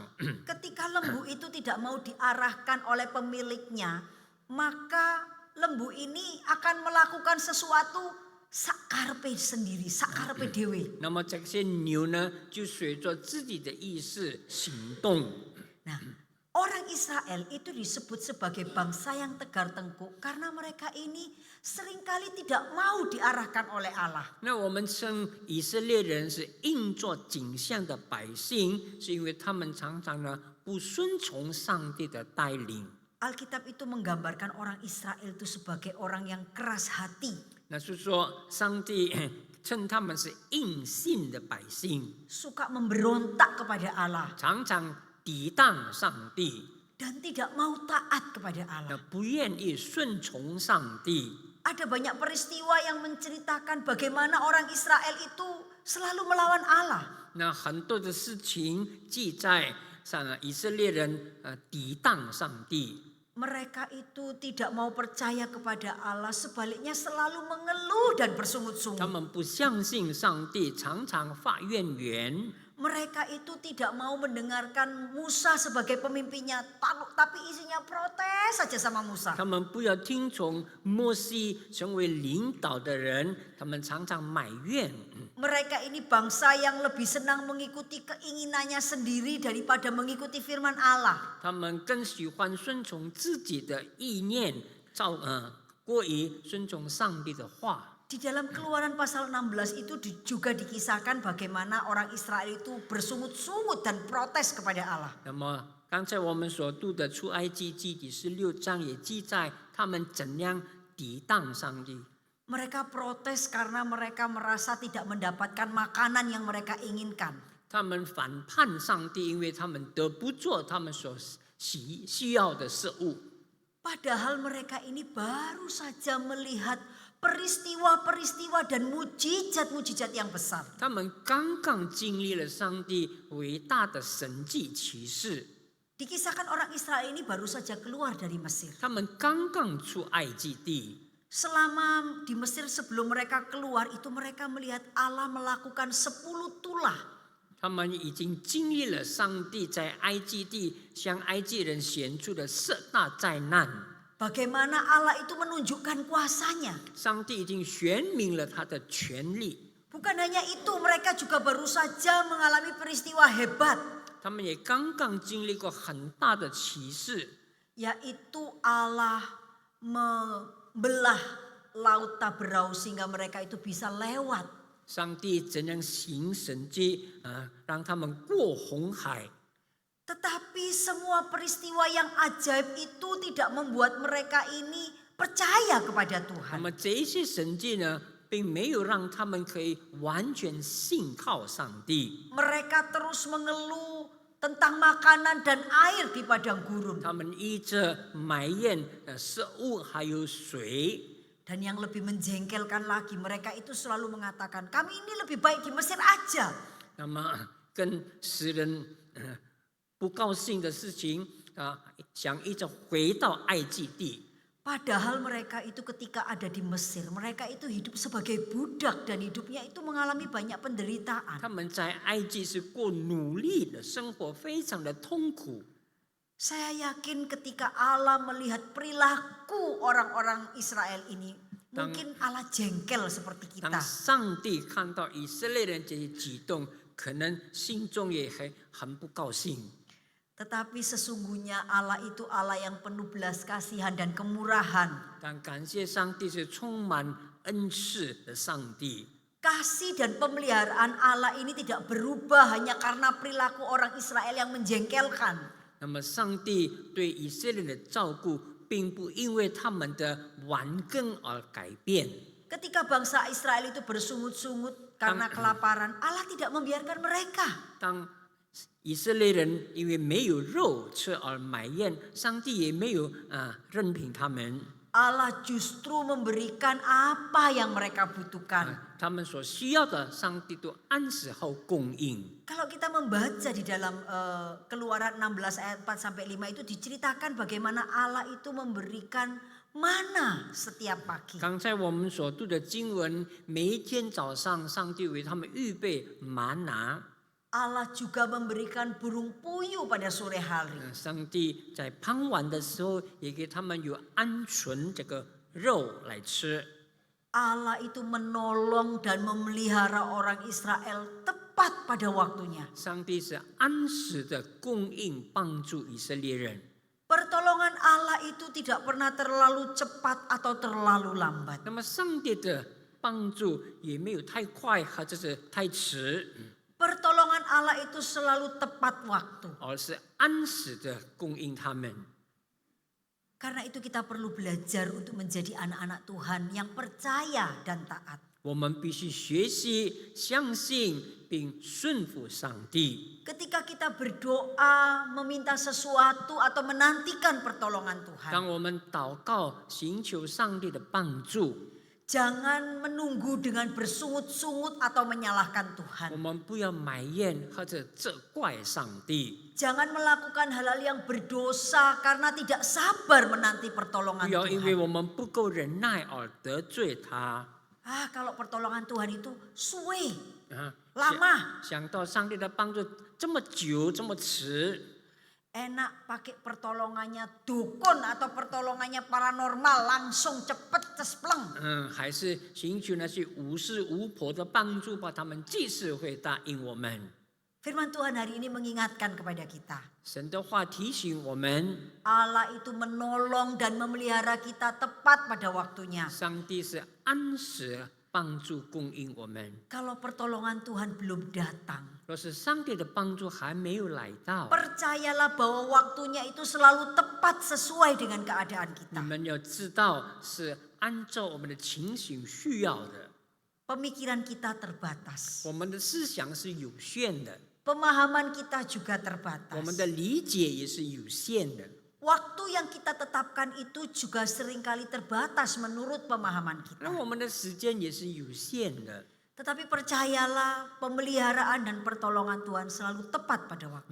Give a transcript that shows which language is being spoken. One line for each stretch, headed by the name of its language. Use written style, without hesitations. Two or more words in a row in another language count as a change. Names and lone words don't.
Indonesian: Ketika lembu itu tidak mau diarahkan oleh pemiliknya, maka lembu ini akan melakukan sesuatu sakarpe sendiri,
Javanese: sakarpe dewe.
Chinese: 那么这些牛呢，就随着自己的意识行动。
Indonesian: Nah, orang Israel itu disebut sebagai bangsa yang tegar tengkuk karena mereka ini seringkali tidak mau diarahkan oleh Allah.
Chinese: 那我们称以色列人是硬作景象的百姓，是因为他们常常呢不顺从上帝的带领。
Indonesian: Alkitab itu menggambarkan orang Israel itu sebagai orang yang keras hati.
Chinese: 那是说，上帝称他们是硬性的百姓，
Indonesian: Suka memberontak kepada Allah
Chinese: 常常抵挡上帝，
Indonesian: dan tidak mau taat kepada
Chinese: 那
Indonesian: Allah.
Chinese: 不愿意顺从上帝。
Indonesian: Ada banyak peristiwa yang menceritakan bagaimana orang Israel itu selalu melawan Allah.
Chinese: 那很多的事情记载以色列人抵挡上帝。
Indonesian: Mereka itu tidak mau percaya kepada Allah, sebaliknya selalu mengeluh dan
Chinese: 他
Indonesian: bersungut-sungut.
Chinese: 们不相信上帝，常常发怨言。
Indonesian: Mereka itu tidak mau mendengarkan Musa sebagai pemimpinnya, tapi isinya protes saja sama Musa.
Chinese: 他们不要听从摩西成为领导的人，他们常常埋怨。
Indonesian: Mereka ini bangsa yang lebih senang mengikuti keinginannya sendiri daripada mengikuti firman Allah.
Chinese: 他们更喜欢顺从自己的意念，过于顺从上帝的话。
Indonesian: Di dalam Keluaran pasal 16 itu juga dikisahkan bagaimana orang Israel itu bersungut-sungut dan protes kepada Allah.
Chinese: 那么刚才我们所读的出埃及记第16章也记载他们怎样抵挡上帝。
Indonesian: Mereka protes karena mereka merasa tidak mendapatkan makanan yang mereka inginkan.
Chinese: 他们反叛上帝，因为他们得不做他们所需要的事物。
Indonesian: Padahal mereka ini baru saja melihat peristiwa-peristiwa dan mujizat-mujizat yang besar.
Chinese: 他们刚刚经历了上帝伟大的神迹奇事，
Indonesian: Dikisahkan orang Israel ini baru saja keluar dari Mesir.
Chinese: 他们刚刚出埃及地。
Indonesian: Selama di Mesir sebelum mereka keluar itu mereka melihat Allah melakukan 10 tulah.
Chinese: 他们已经经历了上帝在埃及地向埃及人显出的10大灾难。
Indonesian: Bagaimana Allah itu menunjukkan kuasanya.
Chinese: 上帝已经显明了他的权力。
Indonesian: Bukan hanya itu, mereka juga baru saja mengalami peristiwa hebat.
Chinese: 他们也刚刚经历过很大的奇事，
Indonesian: Yaitu Allah membelah laut Taberau sehingga mereka itu bisa lewat.
Chinese: 上帝怎样行神迹让他们过红海。
Indonesian: Tetapi semua peristiwa yang ajaib itu tidak membuat mereka ini percaya kepada
Chinese: 那
Indonesian: Tuhan.
Chinese: 么这些神迹呢，并没有让他们可以完全信靠上帝。
Indonesian: Mereka terus mengeluh tentang makanan dan air di padang gurun.
Chinese: 他们依着埋怨食物还有水。
Indonesian: Dan yang lebih menjengkelkan lagi, mereka itu selalu mengatakan, kami ini lebih baik di Mesir aja.
Chinese: 那么更使人不高兴的事情想一直回到埃及地。
Indonesian: Padahal mereka itu ketika ada di Mesir, mereka itu hidup sebagai budak dan hidupnya itu mengalami banyak penderitaan.
Chinese: 他们在埃及是过努力的生活，非常的痛苦。
Indonesian: Saya yakin ketika Allah melihat perilaku orang-orang Israel ini, mungkin Allah jengkel seperti
Chinese: 当
Indonesian: kita.
Chinese: 上帝看到以色列人这些举动，可能心中也很不高兴。
Indonesian: Tetapi sesungguhnya Allah itu Allah yang penuh belas kasihan dan kemurahan.
Chinese: 但感谢上帝是充满恩赐的上帝。
Indonesian: Kasih dan pemeliharaan Allah ini tidak berubah hanya karena perilaku orang Israel yang menjengkelkan.
Chinese: 那么上帝对以色列的照顾，并不因为他们的顽梗而改变。
Indonesian: Ketika bangsa Israel itu bersungut-sungut karena kelaparan, Allah tidak membiarkan mereka.
Chinese: 当以色列人因为没有肉吃而埋怨，上帝也没有任凭他们。
Indonesian: Allah justru memberikan apa yang mereka butuhkan.
Chinese: 他们所需要的，上帝都按时候供应。
Indonesian: Kalau kita membaca di dalam Keluaran 16 ayat 4 sampai 5 itu diceritakan bagaimana Allah itu memberikan mana setiap pagi.
Chinese: 刚才我们所读的经文，每一天早上，上帝为他们预备玛拿。
Indonesian: Allah juga memberikan burung puyuh pada sore hari.
Chinese: 上帝在傍晚的时候，也给他们有鹌鹑这个肉来吃。
Indonesian: Allah itu menolong dan memelihara orang Israel tepat pada waktunya.
Chinese: 上帝是按时的供应帮助以色列人。
Indonesian: Pertolongan Allah itu tidak pernah terlalu cepat atau terlalu lambat.
Chinese: 那么上帝的帮助也没有太快或者是太迟，
Indonesian: Pertolongan Allah itu selalu tepat waktu.
Chinese: 而是按时的供应他们。
Indonesian: Karena itu kita perlu belajar untuk menjadi anak-anak Tuhan yang percaya dan taat.
Chinese: 我们必须学习、相信并顺服上帝。
Indonesian: Ketika kita berdoa, meminta sesuatu atau menantikan pertolongan Tuhan.
Chinese: 当我们祷告、寻求上帝的帮助，
Indonesian: Jangan menunggu dengan bersungut-sungut atau menyalahkan
Chinese: 我
Indonesian: Tuhan.
Chinese: 们不要埋怨或者责怪上帝，
Indonesian: Jangan melakukan hal-hal yang berdosa karena tidak sabar menanti pertolongan
Chinese: 不要因为
Indonesian: Tuhan.
Chinese: 我们不够忍耐而得罪他。
Indonesian: Kalau pertolongan Tuhan itu suwe, 啊， lama.
Chinese: 想到上帝的帮助这么久这么迟，
Indonesian: Enak pakai pertolongannya dukun atau pertolongannya paranormal langsung
Javanese: cepet cespleng.
Chinese: 还是寻求那些无师无婆的帮助吧，他们即使会答应我们。
Indonesian: Firman Tuhan hari ini mengingatkan kepada kita.
Chinese: 神的话提醒我们，
Indonesian: Allah itu menolong dan memelihara kita tepat pada waktunya.
Chinese: 上帝是按时帮助供应我们。
Indonesian: Kalau pertolongan Tuhan belum datang,
Chinese: 若是上帝的帮助还没有来到，
Indonesian: percayalah bahwa waktunya itu selalu tepat sesuai dengan keadaan
Chinese: 你
Indonesian: kita.
Chinese: 们要知道是按照我们的情形需要的。
Indonesian: Pemikiran kita terbatas.
Chinese: 我们的思想是有限的，
Indonesian: Pemahaman kita juga
Chinese: 我们
Indonesian: terbatas.
Chinese: 的理解也是有限的。
Indonesian: Waktu yang kita tetapkan itu juga seringkali terbatas menurut pemahaman
Chinese: 那
Indonesian: kita.
Chinese: 我们的时间也是有限的。
Indonesian: Tetapi percayalah pemeliharaan dan pertolongan Tuhan selalu tepat pada waktu.